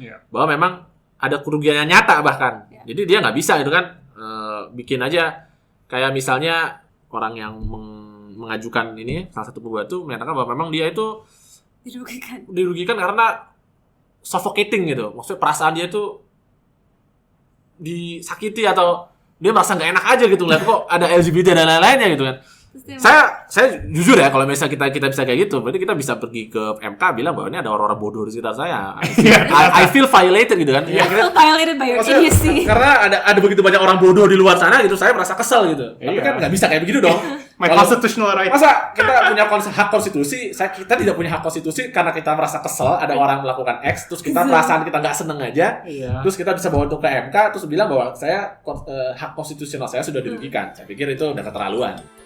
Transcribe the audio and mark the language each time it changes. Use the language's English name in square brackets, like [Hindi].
[Indonesian] Bahwa memang ada kerugian yang nyata bahkan. Jadi dia nggak bisa itu kan bikin aja kayak misalnya orang yang mengajukan ini, salah satu penggugat itu menyatakan bahwa memang dia itu dirugikan karena suffocating gitu. Maksudnya perasaan dia itu disakiti atau dia merasa nggak enak aja gitu ngeliat kok ada LGBT dan lain-lainnya gitu kan. Saya jujur ya, kalau misalnya kita bisa kayak gitu, berarti kita bisa pergi ke MK bilang bahwa ini ada orang-orang bodoh di sekitar saya. [English] I feel violated [Indonesian] gitu kan. [English] I feel violated by your idiocy. [Indonesian] Karena ada begitu banyak orang bodoh di luar sana gitu, saya merasa kesel gitu. Tapi kan nggak bisa kayak begitu dong. [English] My constitutional right. [Indonesian] Masa kita punya hak konstitusi, kita tidak punya hak konstitusi karena kita merasa kesel ada orang melakukan X, terus kita perasaan kita nggak seneng aja, terus kita bisa bawa untuk ke MK, terus bilang bahwa hak konstitusional saya sudah dirugikan. Saya pikir itu udah keterlaluan.